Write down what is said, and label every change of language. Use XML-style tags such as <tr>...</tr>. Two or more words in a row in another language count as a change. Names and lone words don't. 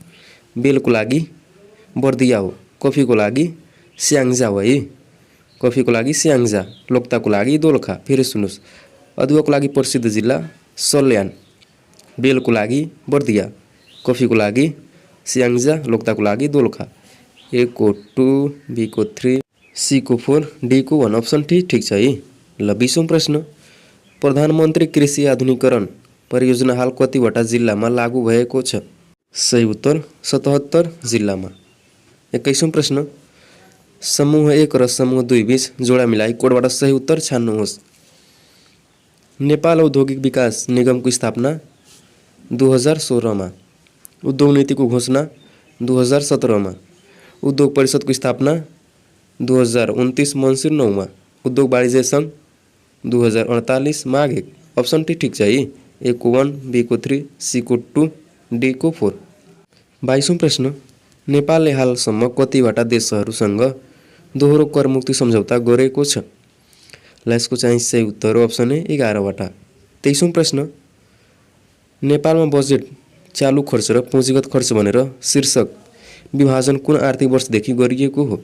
<ne>बेलको लागि बर्दिया हो। कफीको लागि स्याङ्जा हो है। कफीको लागि स्याङ्जा। लोक्ताको लागि दोलखा। फेरि सुन्नुहोस्, अदुवाको लागि प्रसिद्ध जिल्ला सल्यान, बेलको लागि बर्दिया, कफीको लागि स्याङ्जा, लोक्ताको लागि दोलखा। ए को 2, बी को 3, सी को 4, डी को 1। अप्सन डी ठिक छ है। ल, 20औँ प्रश्न, प्रधानमन्त्री कृषि आधुनिकीकरण परियोजना हाल कतिवटा जिल्लामा लागू भएको छ? सही उत्तर 77 जिल्लामा। 21औँ प्रश्न, समूह 1 र समूह 2 बीच जोडा मिलाई कोडबाट सही उत्तर छान्नुहोस्। नेपाल औद्योगिक विकास निगमको स्थापना 2016 मा। उद्योग नीतिको घोषणा 2017 मा। उद्योग परिषदको स्थापना 2029 मङ्सिर 9 मा। उद्योग वाणिज्य सङ्घ 2048 माघ 1। अप्सन टी ठिक छ है। ए को 1, बी को 3, सी को 2, डी को 4। 22औँ प्रश्न, नेपालले हालसम्म कतिवटा देशहरूसँग दोहोरो कर मुक्ति सम्झौता गरेको छ? ल यसको चाहिँ सही उत्तर हो अप्सन ए 11वटा। 23औं प्रश्न, नेपालमा बजेट, चालू खर्च र पुँजीगत खर्च भनेर शीर्षक विभाजन कुन आर्थिक वर्षदेखि गरिएको हो?</ne>